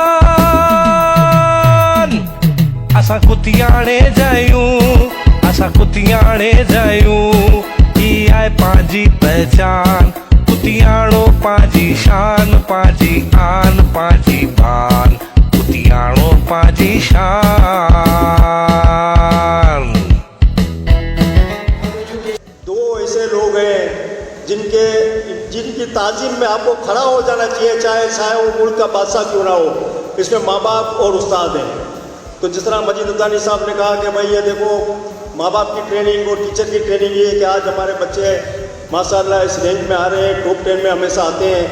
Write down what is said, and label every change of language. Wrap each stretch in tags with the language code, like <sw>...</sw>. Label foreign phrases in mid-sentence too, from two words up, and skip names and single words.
<sd>असां कुतियाणे जायूं, असां कुतियाणे जायूं। ई आहे पंहिंजी पहचान, कुतियाणो पंहिंजी शान, पंहिंजी आन, पंहिंजी बान। कुतियाणो पंहिंजी शान।</sd> <hi>लोग हैं जिनकी ताजीम में आपको खड़ा हो जाना चाहिए, चाहे वो मुल्क का बादशाह क्यों ना हो। इसमें माँ बाप और उस्ताद हैं। तो जिस तरह मजीद अब्दानी साहब ने कहा कि भाई ये देखो माँ बाप की ट्रेनिंग और टीचर की ट्रेनिंग ये कि आज हमारे बच्चे माशाल्लाह इस रेंज में आ रहे हैं, टॉप 10 में हमेशा आते हैं।</hi>